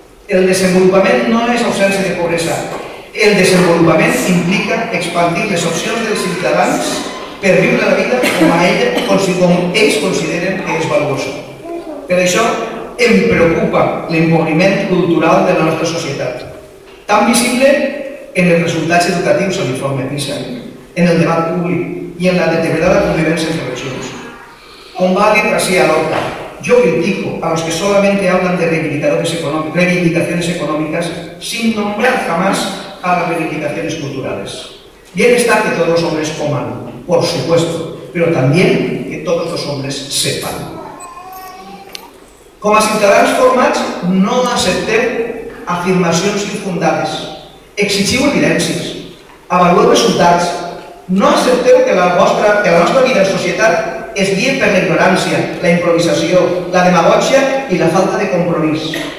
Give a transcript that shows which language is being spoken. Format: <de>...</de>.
<ca>El desenvolupament no és ausència de pobresa. El desenvolupament implica expandir les opcions dels ciutadans per viure la vida com ells consideren que és valuosa. Per això em preocupa l'empobriment cultural de la nostra societat, tan visible en els resultats educatius a l'informe PISA, en el debat públic i en la deteriorada convivència entre regions. Com va dir García Lorca,</ca> <es>yo critico a los que solamente hablan de reivindicaciones económicas sin nombrar jamás a las reivindicaciones culturales. Bien está que todos los hombres coman, por supuesto, pero también que todos los hombres sepan.</es> <ca>Com a ciutadans formats, no accepteu afirmacions infundades, exigiu evidències, avalueu resultats, no accepteu que la nostra vida en societat es guia per la ignorància, la improvisació, la demagògia i la falta de compromís.</ca>